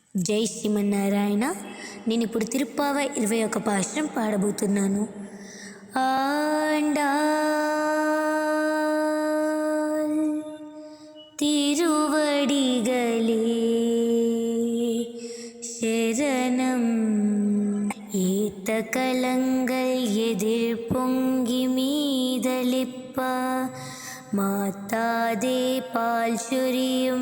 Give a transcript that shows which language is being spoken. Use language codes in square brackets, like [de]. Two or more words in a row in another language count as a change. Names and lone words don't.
[te] జై శ్రీమన్నారాయణ. నేను ఇప్పుడు తిరుప్పావై 21 పాశురం పాడబోతున్నాను. ఆండాల్ తిరువడిగలే ശരണം. [ta] ஏத்த கலங்கள் எதிர் பொங்கி மீதளிப்ப மாத்தாதே பால் சொரியும்